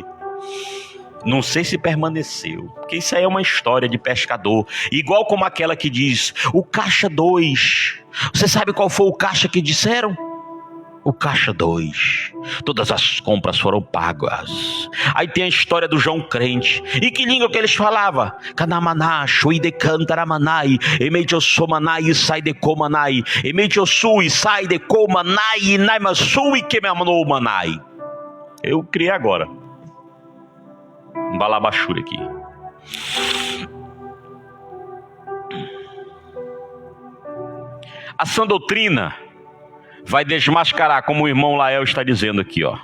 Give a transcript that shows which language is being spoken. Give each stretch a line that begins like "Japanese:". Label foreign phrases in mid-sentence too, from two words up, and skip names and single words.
Portuguese: Não sei se permaneceu, porque isso aí é uma história de pescador. Igual como aquela que diz: o caixa 2. Você sabe qual foi o caixa que disseram? O caixa 2. Todas as compras foram pagas. Aí tem a história do João Crente. E que língua que eles falavam? Kanamaná, Shuide Cantaramanai, Emeijosomanai, sai de Comanai, Emeijosui, sai de Comanai, Naimasui, Kemamanou-manai. Eu criei agora um balabachura aqui. A sã doutrina vai desmascarar, como o irmão Lael está dizendo aqui, ó.